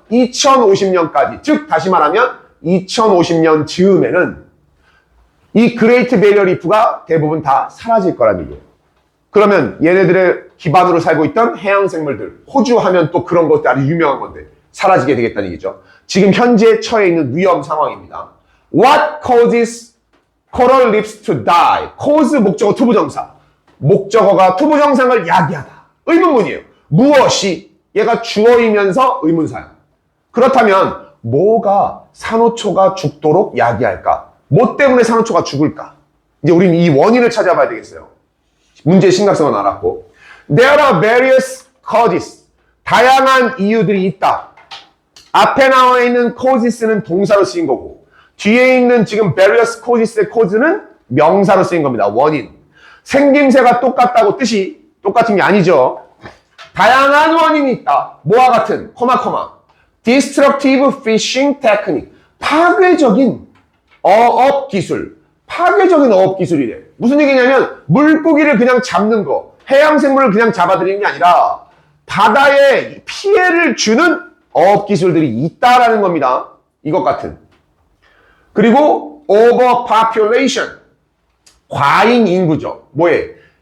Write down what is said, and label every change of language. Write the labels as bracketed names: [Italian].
[Korean] 2050년까지. 즉 다시 말하면 2050년 즈음에는 이 그레이트 베리어 리프가 대부분 다 사라질 거란 얘기예요. 그러면 얘네들의 기반으로 살고 있던 해양생물들, 호주 하면 또 그런 것도 아주 유명한 건데 사라지게 되겠다는 얘기죠. 지금 현재 처해 있는 위험 상황입니다. [English] What causes coral reefs to die? [Korean] cause 목적어 투부정사. 목적어가 투부정사를 야기하다. 의문문이에요. 무엇이? 얘가 주어이면서 의문사야. 그렇다면 뭐가 산호초가 죽도록 야기할까? 뭐 때문에 산호초가 죽을까? 이제 우리는 이 원인을 찾아봐야 되겠어요. 문제의 심각성은 알았고. [English] There are various causes. [Korean] 다양한 이유들이 있다. 앞에 나와 있는 causes는 동사로 쓰인 거고, 뒤에 있는 지금 various causes의 cause는 명사로 쓰인 겁니다. 원인. 생김새가 똑같다고 뜻이 똑같은 게 아니죠. 다양한 원인이 있다. 뭐와 같은, [English] destructive fishing technique. [Korean] 파괴적인 어업 기술. 파괴적인 어업 기술이래. 무슨 얘기냐면, 물고기를 그냥 잡는 거, 해양생물을 그냥 잡아들이는 게 아니라, 바다에 피해를 주는 어업 기술들이 있다라는 겁니다. 이것 같은. 그리고 overpopulation. 과잉 인구죠. 뭐에?